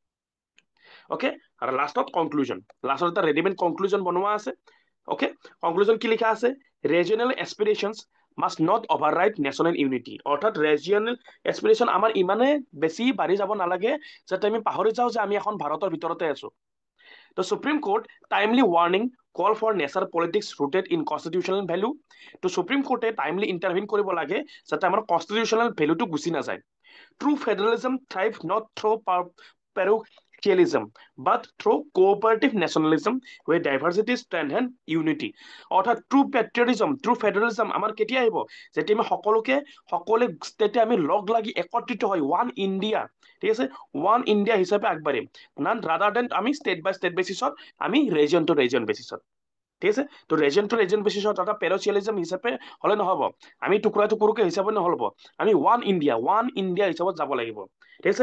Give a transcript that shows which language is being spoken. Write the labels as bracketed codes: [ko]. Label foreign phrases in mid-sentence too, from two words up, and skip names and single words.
[as] অ'কে, আৰু লাষ্টত কনক্লুজন, লাষ্টত এটা [en] readymade conclusion [as] বনোৱা আছে। অ'কে, কনক্লুজন কি লিখা আছে? [en] Regional aspirations must not override national unity, [as] অৰ্থাৎ [en] regional aspiration [as] আমাৰ ইমানে বেছি বাঢ়ি যাব নালাগে যাতে আমি পাহৰি যাওঁ যে আমি এখন ভাৰতৰ ভিতৰতে আছো। [en] The Supreme Court timely warning call for national politics rooted in constitutional value. [as] তো সুপ্ৰিম কোৰ্টে [en] timely intervene [as] কৰিব লাগে যাতে আমাৰ [en] constitutional value [as] গুচি নাযায়। [en] True federalism thrives not through parochialism but through cooperative nationalism where diversity strengthens unity. [as] অৰ্থাৎ [en] true patriotism, true federalism [as] আমাৰ কেতিয়া আহিব? যেতিয়া আমি সকলোৱে তেতিয়া আমি লগ লাগি একত্ৰিত হয়, [en] One India, [as] ঠিক আছে, [en] One India [as] হিচাপে আগবাঢ়িম, [en] none rather than [as] আমি [en] state by state basis, [as] আমি [en] region to region basis, [as] ঠিক আছে। তো [en] region to region basis [as] এটা পেৰচিয়েলিজম হিচাপে হলে নহব, আমি টুকুৰাকে হিচাপে নহব, আমি [en] One India [as] হিচাপত যাব লাগিব, ঠিক আছে।